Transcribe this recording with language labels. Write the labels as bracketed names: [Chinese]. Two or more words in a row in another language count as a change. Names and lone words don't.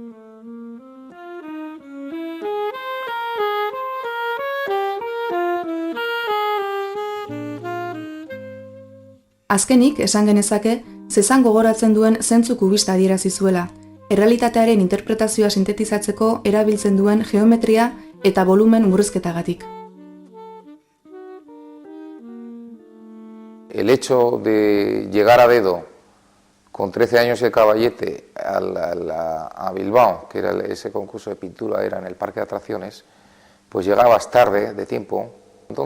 [Basque] Azkenik, esan genezake, Zezan gogoratzen duen zentzu kubista adierazi zuela, errealitatearen interpretazioa sintetizatzeko erabiltzen duen geometria eta volumen murrizketagatik. [Spanish] El hecho de llegar a dedo con 13 años el caballete a Bilbao, que era ese concurso de pintura, era en el parque de atracciones, pues llegabas tarde de tiempo.